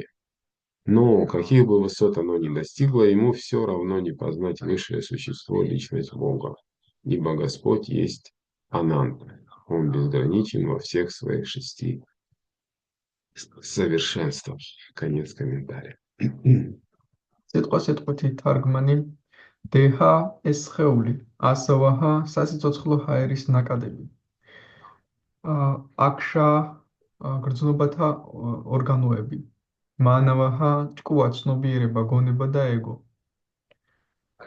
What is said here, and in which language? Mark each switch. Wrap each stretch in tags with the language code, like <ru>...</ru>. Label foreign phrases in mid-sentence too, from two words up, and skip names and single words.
<ru>Но каких бы высот оно ни достигло, ему все равно не познать высшее существо, личность Бога, ибо Господь есть Анант, Он безграничен во всех своих 6 совершенствах. Конец комментария.</ru> <ka>სიტყვასიტყვითი თარგმანი დეჰა ეს სხეული, ასავაჰა სასიცოცხლო ჰაერის ნაკადები. აქშა გრძნობათა ორგანოები. მანავაჰა ჭკუა ცნობიერება, გონება და ეგო.</ka>